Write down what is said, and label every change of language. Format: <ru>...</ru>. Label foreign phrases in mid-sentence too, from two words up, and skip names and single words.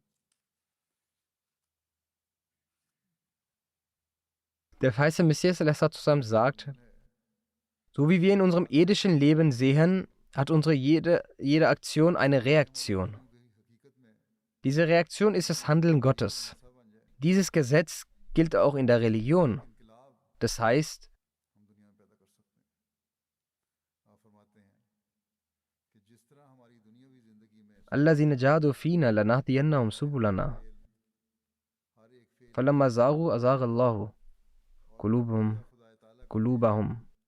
<de>Der verheißene Messias ﷺ sagt, so wie wir in unserem irdischen Leben sehen, hat unsere jede Aktion eine Reaktion. Diese Reaktion ist das Handeln Gottes. Dieses Gesetz gilt auch in der Religion. Das heißt,</de> <ar>الذين جاهدوا فينا لنهدينهم سبلنا. فلما زاغوا أزاغ الله قلوبهم.</ar>